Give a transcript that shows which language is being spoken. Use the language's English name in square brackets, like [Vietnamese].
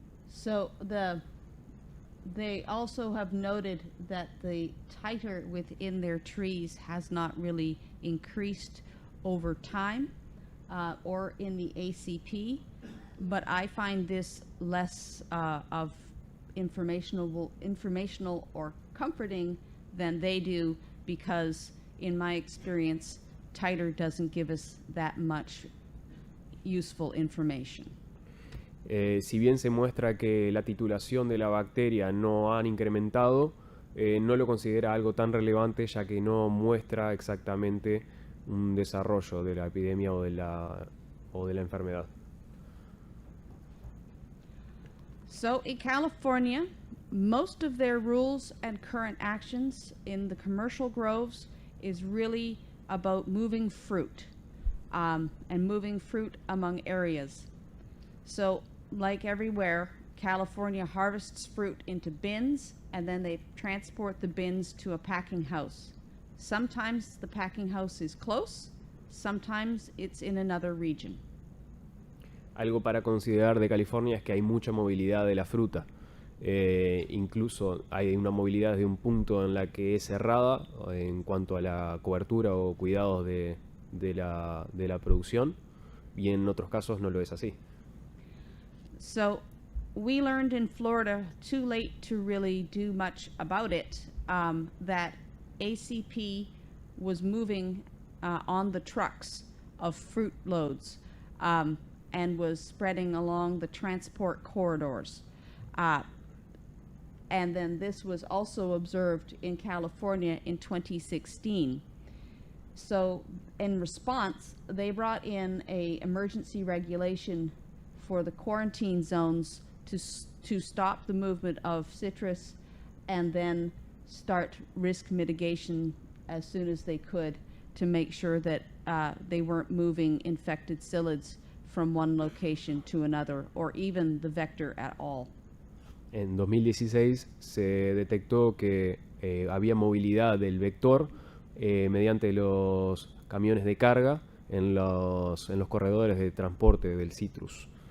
[English] So they also have noted that the titer within their trees has not really increased over time or in the ACP, but I find this less of informational or comforting than they do, because in my experience, titer doesn't give us that much useful information. [Spanish] Si bien se muestra que la titulación de la bacteria no han incrementado, no lo considera algo tan relevante, ya que no muestra exactamente un desarrollo de la epidemia o de la enfermedad. [English] So in California, most of their rules and current actions in the commercial groves is really about moving fruit and moving fruit among areas. So like everywhere, California harvests fruit into bins and then they transport the bins to a packing house. Sometimes the packing house is close, sometimes it's in another region. [Spanish] Algo para considerar de California es que hay mucha movilidad de la fruta. Incluso hay una movilidad desde un punto en la que es cerrada en cuanto a la cobertura o cuidados de la producción, y en otros casos no lo es así. [English] So we learned in Florida, too late to really do much about it, that ACP was moving on the trucks of fruit loads and was spreading along the transport corridors. And then this was also observed in California in 2016. So in response, they brought in an emergency regulation for the quarantine zones to stop the movement of citrus and then start risk mitigation as soon as they could to make sure that they weren't moving infected psyllids from one location to another or even the vector at all. [Spanish] En 2016 se detectó que había movilidad del vector mediante los camiones de carga en los corredores de transporte del citrus.